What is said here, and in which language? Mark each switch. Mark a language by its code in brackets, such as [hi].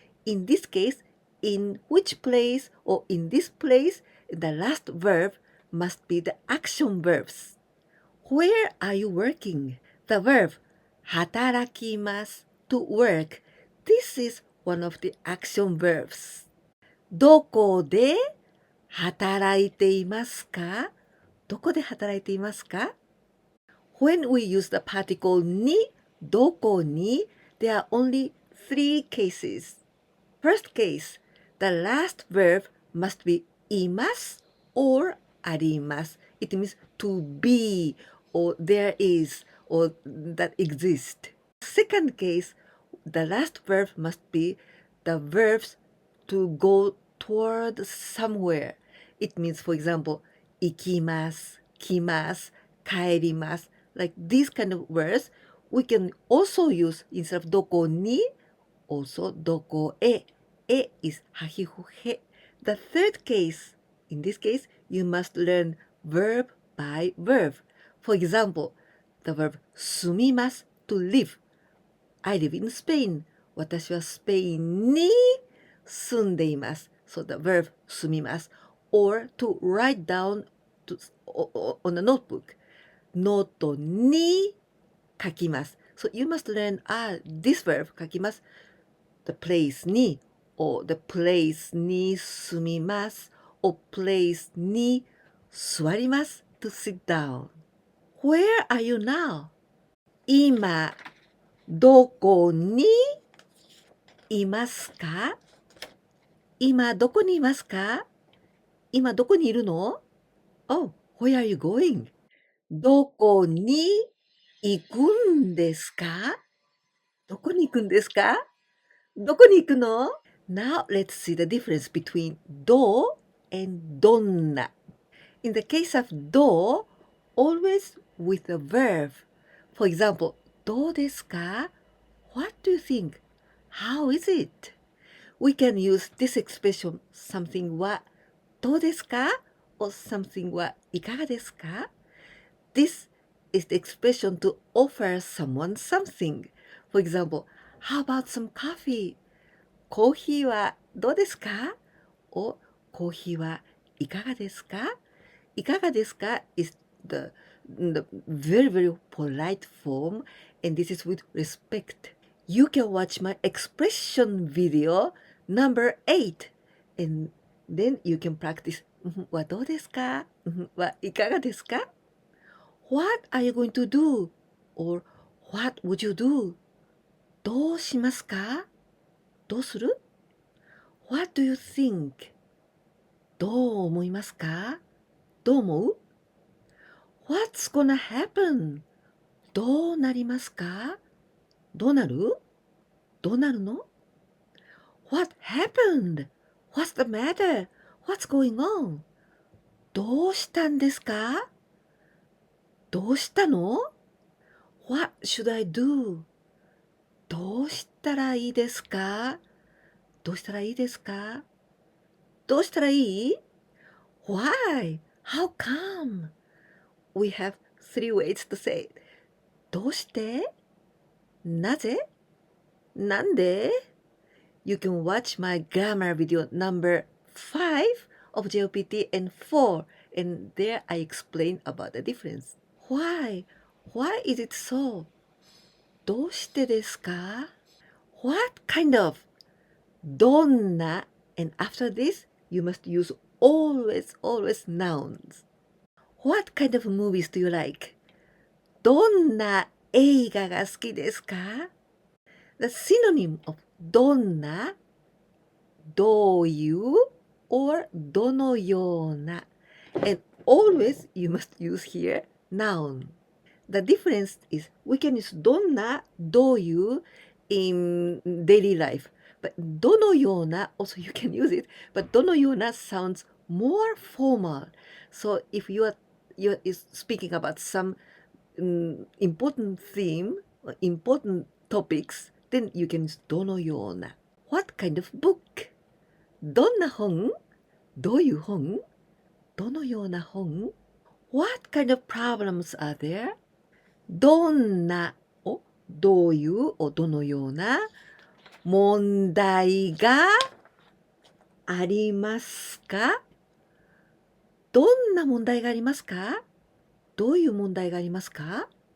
[en] In this case, in which place or in this place, the last verb must be the action verbs. Where are you working? The verb 働きます to work. This is one of the action verbs. [ja] どこで働いていますか？どこで働いていますか？ [en] When we use the particle に、どこに、there are only 3 cases. First case, the last verb must be います or あります. It means to be or there is or that exist. Second case, the last verb must be the verbs to go toward somewhere. It means, for example, 行きます、来ます、帰ります. Like these kind of words, we can also use instead of どこに, also どこへ. へ is はひふへ. The third case, in this case, you must learn verb by verb. For example, the verb 住みます to live. I live in Spain. [ja] 私はスペインに住んでいます。 [en] So the verb 住みます。 Or to write down on a notebook. [ja] ノートに書きます。 [en] So you must learn this verb 書きます。 The place に or the place に住みます or place に座ります to sit down. Where are you now? [ja] 今どこにいますか？今どこにいますか？今どこにいるの？ [en] Oh, where are you going? [ja] どこに行くんですか？どこに行くんですか？どこに行くの？ [en] Now let's see the difference between ど and どんな. In the case of ど always with a verb. For example, [ja] どうですか? [en] What do you think? How is it? We can use this expression something はどうですか? or something はいかがですか? This is the expression to offer someone something. For example, how about some coffee? [ja] コーヒーはどうですか? [en] or [ja] コーヒーはいいかがですかいかがですか [en] is the very, very polite form, and this is with respect. You can watch my expression video number 8, and then you can practice [ja] はどうですかはいかがですか [en] What are you going to do? or What would you do? [ja] どうしますかどうする [en] What do you think? [ja] どう思いますかどう思う [en] What's gonna happen? [ja] どうなりますかどうなるどうなるの [en] What happened? What's the matter? What's going on? [ja] どうしたんですかどうしたの [en] What should I do? [ja] どうしたらいいですかどうしたらいいですかどうしたらいい [en] Why? How come? We have three ways to say it. [ja] どうしてなぜなんで [en] You can watch my grammar video number 5 of JLPT and 4, and there I explain about the difference. Why? Why is it so? [ja] どうしてですか [en] What kind of? どんな and after this, you must use always, always nouns. What kind of movies do you like? [ja] どんな映画が好きですか [en] The synonym of どんなどういう or どのような and always you must use here noun. The difference is we can use どんなどういう in daily life, but どのような also you can use it, but どのような sounds more formal. So if you are speaking about some important theme or important topics, then you can use どのような What kind of book? [ja] どんな本どういう本どのような本 [en] What kind of problems are there? [ja] どんなをどういうをどのような問題がありますかどんな問題がありますかどういう問題がありますか